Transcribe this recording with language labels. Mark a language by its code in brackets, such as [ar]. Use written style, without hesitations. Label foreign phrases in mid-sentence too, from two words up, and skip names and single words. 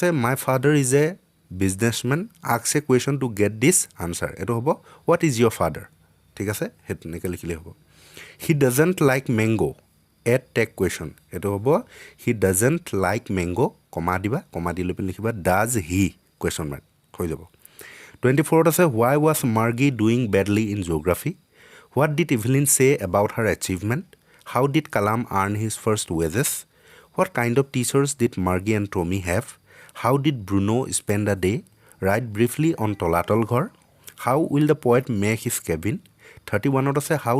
[en] my father is a businessman ask a question to get this answer [as] এটো হ'ব [en] what is your father [as] ঠিক আছে হেতু নেকে লিখিলে হ'ব [en] he doesn't like mango add tag question [as] এটো হ'ব [en] he doesn't like mango [as] কমা দিবা কমা দিলে পে লিখিবা [en] does he question mark [as] হৈ যাব [en] 24 আছে why was Margie doing badly in geography what did Evelyn say about her achievement how did Kalam earn his first wages what kind of teachers did Margie and Tommy have how did Bruno spend a day write briefly on Tolatal Ghor how will the poet make his cabin 31 আছে how